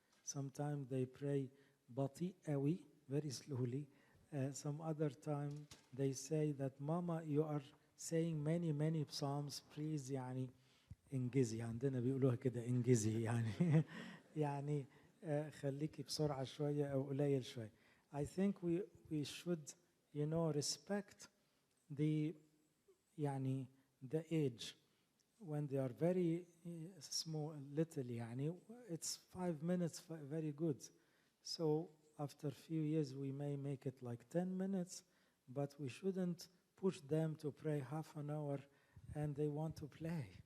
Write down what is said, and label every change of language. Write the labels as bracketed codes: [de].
[en] Sometimes they pray [ar] bati awi, [en] very slowly. Some other time they say that, Mama, you are saying many, many psalms, please, [ar] يعني انجزي. عندنا بيقولوها كده انجزي يعني يعني خليكي بسرعة شوية أو قليل شوية. [en] I think we should, you know, respect the age. When they are very small, little, يعني, it's 5 minutes, very good. So after a few years, we may make it like 10 minutes, but we shouldn't push them to pray half an hour and they want to play.